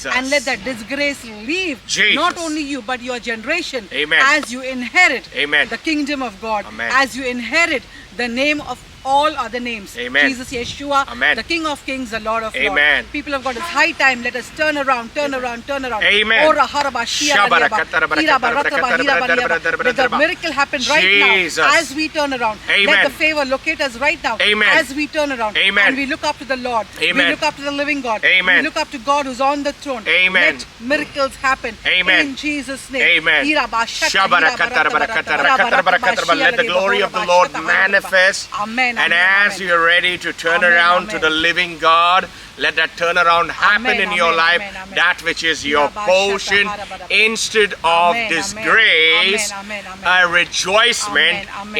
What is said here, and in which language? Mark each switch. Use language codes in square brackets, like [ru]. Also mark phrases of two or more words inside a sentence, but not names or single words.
[en] Lords, and let that disgrace leave Jesus. not only you but your generation. Amen. As you inherit Amen. the kingdom of God, Amen. as you inherit the name of all other names. Amen. Jesus, Yeshua, Amen. the King of Kings, the Lord of Amen. Lords. People of God, it's high time. Let us turn around, turn around, turn around. Amen. Ora haraba shia radiaba, iraba rataba, hiraba riaba. Let the miracle happen right Jesus. now as we turn around. Amen. Let the favor locate us right now Amen. as we turn around. Amen. And we look up to the Lord. Amen. We look up to the living God. Amen. We look up to God who's on the throne. Amen. Let miracles happen. Amen. In Jesus' name. Amen. Iraba shata, Shabara iraba katara bara rataba, katara rataba, katara bara rataba, katara bara. shia Let the radiaba, glory of the horaba Lord shata, haraba. manifest. Amen. And Amen, as amen. you're ready to turn Amen, around amen. to the living God, let that turnaround happen Amen, in your amen, life. amen, amen. That which is your Iraba portion, shata, haraba. instead of Amen, disgrace, amen, amen, amen. a rejoicement Amen, amen,